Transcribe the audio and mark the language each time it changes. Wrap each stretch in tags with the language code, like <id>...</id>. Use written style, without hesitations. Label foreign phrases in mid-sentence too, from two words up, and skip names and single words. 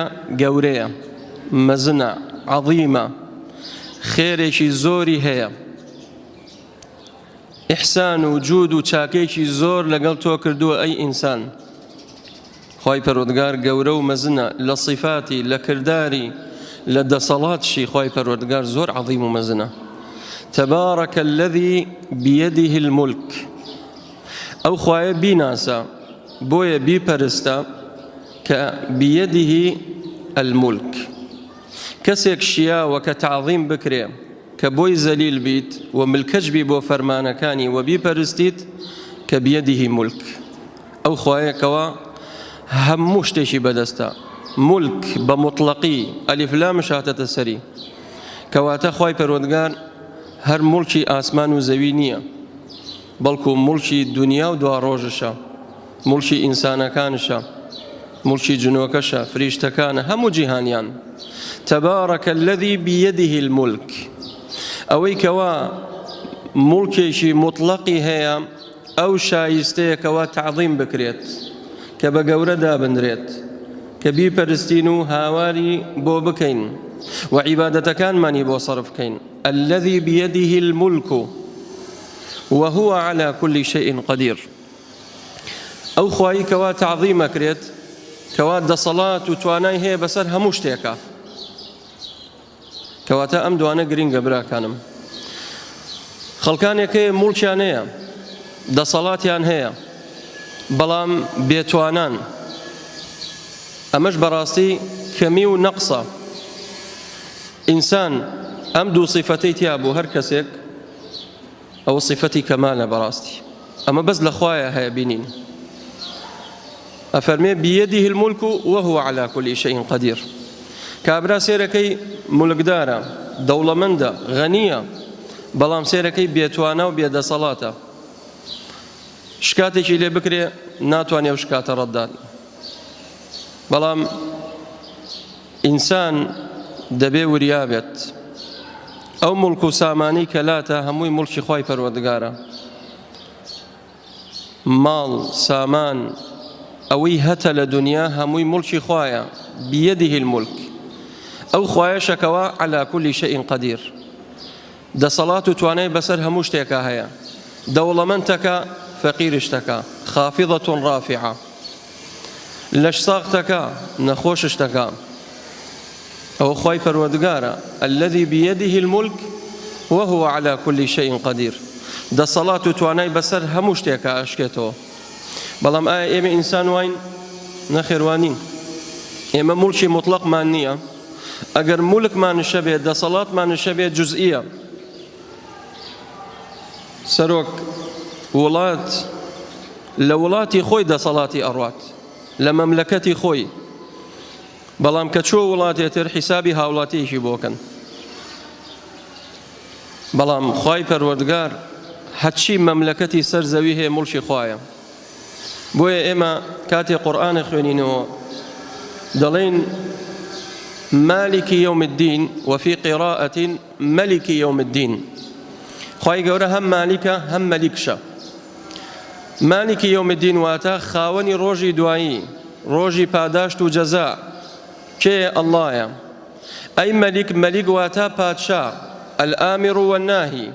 <ckb>گەورەیە، مەزنە، عەظیمە، خێرێکی زۆری هەیە، ئیحسان و جود و چاکێکی زۆر لەگەڵ تۆ کردووە ئەی ئینسان. خوای پەروەردگار گەورە و مەزنە لە صیفاتی، لە کردداری، لە دەسەڵاتشی. خوای پەروەردگار زۆر عەظیم و مەزنە.</ckb> <ar>تبارك الذي بيده الملك.</ar> <ckb>ئەو خوایە بیناسە بۆیە بیپەرستە کە</ckb> <ar>بيده الملك.</ar> <ckb>کەسێک شیاوە کە تعظیم بکرێ، کە بۆی زەلیل بیت و ملکەش بی بۆ فەرمانەکانی و بیپەرستیت کە</ckb> <ar>بيده ملك.</ar> <ckb>ئەو خوایەکەوە هەموو شتێکی بەدەستە. ملک بە مطلقی ئەلیف لامش هاتەتە سەری. کەواتە خوای پەروەردگار هەر مڵکی ئاسمان و زەوی نییە، بەڵکو مڵکی دنیا و دوا ڕۆژشە، مڵکی ئینسانەکانشە، مڵکی جنۆکەشە، فریشتەکانە، هەموو جیهانیان.</ckb> <ar>تبارك الذي بيده الملك.</ar> <ckb>ئەوەی کەوا مڵکێکی مطلقی هەیە ئەو شایستەیە کەوا تعظیم بکرێت، کە بە گەورە دابنرێت، کە بیپەرستین و هاواری بۆ بکەین و عیبادەتەکانمانی بۆ سەرف بکەین.</ckb> <ar>الذي بيده الملك وهو على كل شيء قدير.</ar> <ckb>ئەو خوایی کەوا تعظیم ئەکرێت، کەوا دەسەڵات و توانای هەیە بەسەر هەموو شتێکە. کەواتە ئەم دوانە گرنگە براکانم. خەڵکانێک هەیە مڵکیان هەیە، دەسەڵاتیان هەیە، بەڵام بێتوانان. ئەمەش بەڕاستی کەمی و نەقسە. ئینسان ئەم دوو صیفەتەی تیا بوو هەر کەسێک ئەوە صیفەتی کەمالە بەڕاستی. ئەمە بەس لە خوایە هەیە بینین. ئەفەرمێ</ckb> <ar>بيده الملك وهو على كل شيء قدير.</ar> <ckb>کابرا سێرەکەی مولکدارە، دەوڵەمەندە، غەنیە، بەڵام سێرەکەی بێتوانە و بێدەسەڵاتە. شکاتێکی لێ بکرێ ناتوانێ و شکاتە ڕەتدات. بەڵام ئینسان دەبێ وریابێت ئەو مڵک و سامانی کە لاتە هەمووی مڵکی خوای پەروەردگارە. ماڵ، سامان، ئەوەی هەتە لە دنیا هەمووی مڵکی خوایە.</ckb> <ar>بيده الملك.</ar> <ckb>ئەو خوایەشەکەوە</ckb> <ar>على كل شيء قدير.</ar> <ckb>دەسەڵات و توانای بەسەر هەموو شتێکە هەیە. دەوڵەمەندەکە، فەقیرشتەکە،</ckb> <ar>خافضة رافعة،</ar> <ckb>لەش ساختەکە، نەخۆششتەکە. ئەوە خوای پەروەردگارە.</ckb> <ar>الذي بيده الملك وهو على كل شيء قدير.</ar> <ckb>دەسەڵات و توانای بەسەر هەموو شتێکە ئەشکێتەوە. بەڵام ئایا ئێمە ئینسان واین؟ نەخێوانین. ئێمە موڵکی مطلقمان نییە. ئەگەر موڵکمانشە بێت، دەسەڵاتمانشە بێت، جوزئیە. سەرۆک وڵات لە وڵاتی خۆی دەسەڵاتی ئەڕوات، لە مەملەکەتی خۆی، بەڵام کە چۆ وڵاتێتر حیسابی هاوڵاتیەکی بۆکەن. بەڵام خوای پەروەردگار هەرچی مەملەکەتی سەر زەوی هەیە موڵکی خوایە. بۆیە ئێمە کاتێک قورئانە خوێنینەوە دەڵێن</ckb> <ar>مالکی یوم الدین وفي قراءة ملکی یوم الدین.</ar> <ckb>خوای گەورە هەم مالیکە هەم مەلیکشە.</ckb> <ar>مالکی یوم الدین</ar> <ckb>واتە خاوەنی ڕۆژی دوایی، ڕۆژی پاداشت و جەزا. کێ؟ ئەڵڵایە. ئەی مەلیک، مەلیک واتە پادشا،</ckb> <ar>الآمر والناهی.</ar>